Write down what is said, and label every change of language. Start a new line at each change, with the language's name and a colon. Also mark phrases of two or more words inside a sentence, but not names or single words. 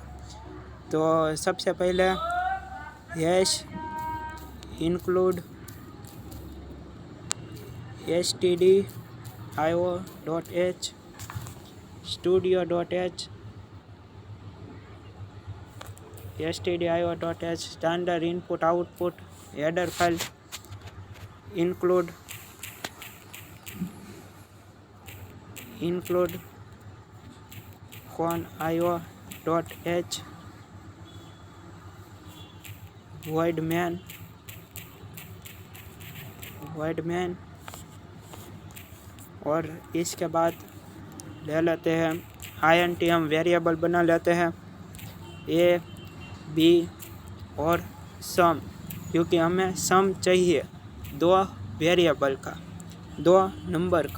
Hindi: तो सबसे पहले
English: hash include stdio.h studio.h stdio.h standard input output header file include con io.h void main
Hindi: और इसके बाद ले लेते हैं int। हम वेरिएबल बना लेते हैं a b और सम, क्योंकि हमें सम चाहिए दो वेरिएबल का, दो नंबर का।